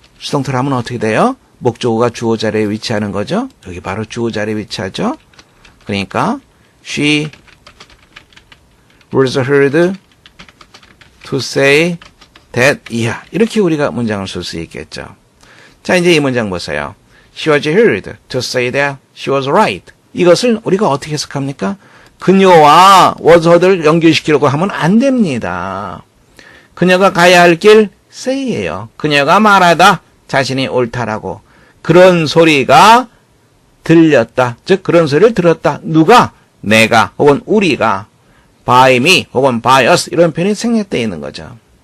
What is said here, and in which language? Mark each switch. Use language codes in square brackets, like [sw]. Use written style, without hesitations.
[ko] 수동태로 하면 어떻게 돼요? 목적어가 주어 자리에 위치하는 거죠. 여기 바로 주어 자리에 위치하죠. 그러니까 [en] she was heard to say that [ko] 이하 이렇게 우리가 문장을 쓸 수 있겠죠. 자, 이제 이 문장 보세요. [en] She was heard to say that she was right. [ko] 이것을 우리가 어떻게 해석합니까? 그녀와 was heard를 연결시키려고 하면 안 됩니다. 그녀가 가야 할 길 say예요. 그녀가 말하다 자신이 옳다라고 그런 소리가 들렸다. 즉 그런 소리를 들었다. 누가? 내가 혹은 우리가 by me 혹은 by us 이런 표현이 생략되어 있는 거죠.